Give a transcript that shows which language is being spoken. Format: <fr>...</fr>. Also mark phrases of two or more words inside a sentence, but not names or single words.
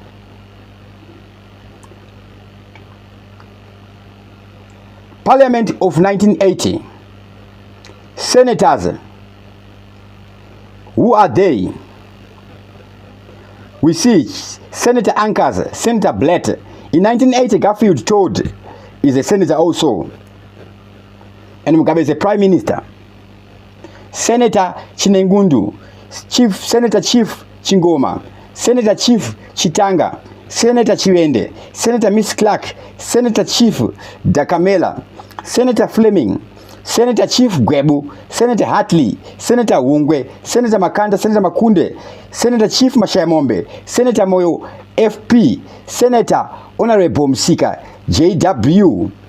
<en>Parliament of 1980, senators, who are they? We see Senator Ankers, Senator Blatt. In 1980, Garfield Todd is a senator also. And Mugabe is a prime minister. Senator Chinengundu, Senator Chief Chingoma, Senator Chief Chitanga, Senator Chiwende, Senator Miss Clark, Senator Chief Dakamela, Senator Fleming, Senator Chief Gwebu, Senator Hartley, Senator Wungwe, Senator Makanda, Senator Makunde, Senator Chief Mashayamombe, Senator Moyo FP, Senator Honorable Msika JW.</en>